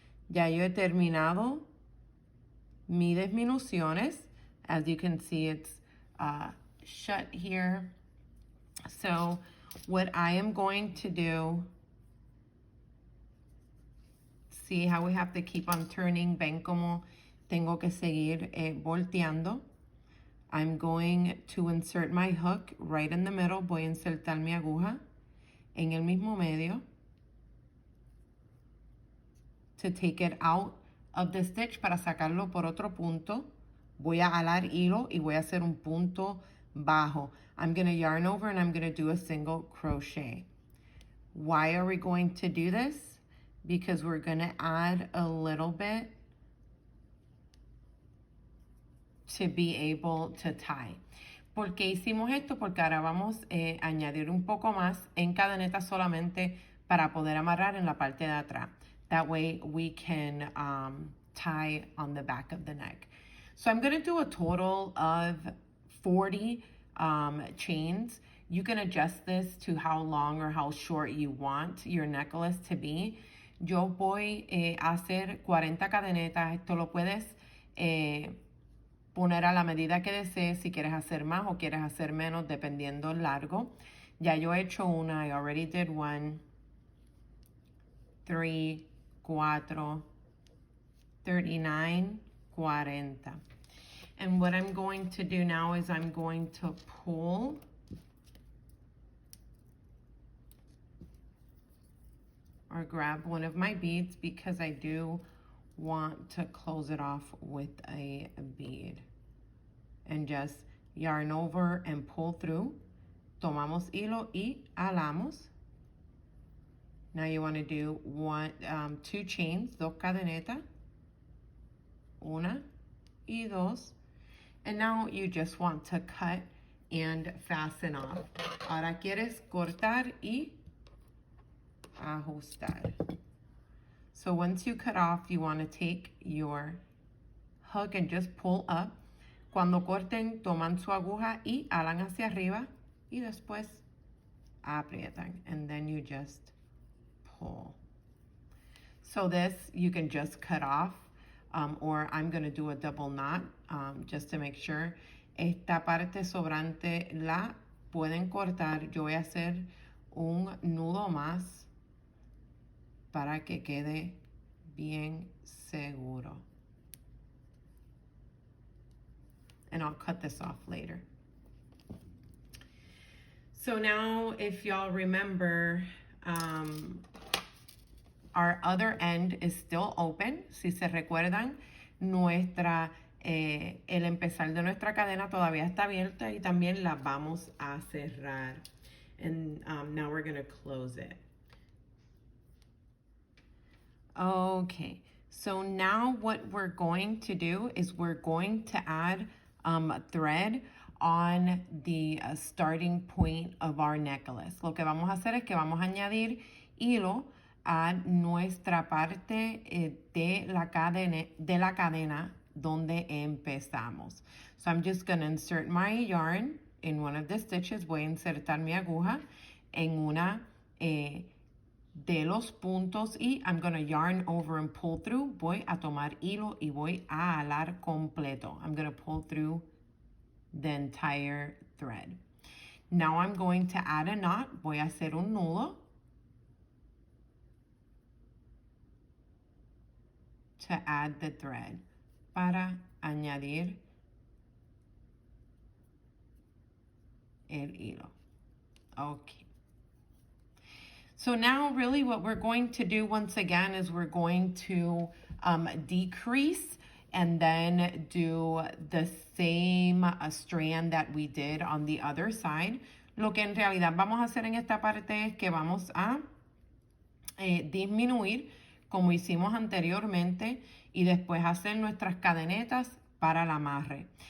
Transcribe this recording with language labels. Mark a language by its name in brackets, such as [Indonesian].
[Spanish] Ya yo he terminado mi disminuciones. [English] As you can see, it's shut here. So what I am going to do, see how we have to keep on turning. [Spanish] Ven como tengo que seguir volteando. [English] I'm going to insert my hook right in the middle. [Spanish] Voy a insertar mi aguja en el mismo medio [English] to take it out of the stitch, [Spanish] para sacarlo por otro punto. Voy a alar hilo y voy a hacer un punto bajo. [English] I'm going to yarn over and I'm going to do a single crochet. Why are we going to do this? Because we're going to add a little bit to be able to tie. [Spanish] ¿Por qué hicimos esto? Porque ahora vamos a añadir un poco más en cadeneta solamente para poder amarrar en la parte de atrás. [English] That way we can tie on the back of the neck. So I'm going to do a total of 40 chains. You can adjust this to how long or how short you want your necklace to be. [Spanish] Yo voy a hacer 40 cadenetas. Esto lo puedes poner a la medida que desees, si quieres hacer más o quieres hacer menos, dependiendo el largo. Ya yo he hecho una. [English] I already did 1, 3, 4, 39, 40. And what I'm going to do now is I'm going to pull or grab one of my beads, because I do want to close it off with a bead. And just yarn over and pull through. [Spanish] Tomamos hilo y alamos. [English] Now you want to do 2 chains, 2 cadenetas. 1 y 2. And now you just want to cut and fasten off. [Spanish] Ahora quieres cortar y ajustar. [English] So once you cut off, you want to take your hook and just pull up. [Spanish] Cuando corten, toman su aguja y alan hacia arriba y después aprietan. [English] And then you just pull. So this you can just cut off, or I'm going to do a double knot just to make sure. [Spanish] Esta parte sobrante la pueden cortar. Yo voy a hacer un nudo más para que quede bien seguro. [English] And I'll cut this off later. So now, if y'all remember, our other end is still open. [Spanish] Si se recuerdan, nuestra el empezar de nuestra cadena todavía está abierta y también la vamos a cerrar. [English] And now we're going to close it. Okay, so now what we're going to do is we're going to add thread on the starting point of our necklace. [Spanish] Lo que vamos a hacer es que vamos a añadir hilo a nuestra parte de la cadena donde empezamos. [English] So I'm just going to insert my yarn in one of the stitches. [Spanish] Voy a insertar mi aguja en una de los puntos y [English] I'm going to yarn over and pull through. [Spanish] Voy a tomar hilo y voy a alar completo. [English] I'm going to pull through the entire thread. Now I'm going to add a knot. [Spanish] Voy a hacer un nudo [English] to add the thread, [Spanish] para añadir el hilo. [English] Okay. So now really what we're going to do once again is we're going to decrease and then do the same strand that we did on the other side. [Spanish] Lo que en realidad vamos a hacer en esta parte es que vamos a disminuir como hicimos anteriormente y después hacer nuestras cadenetas para el amarre.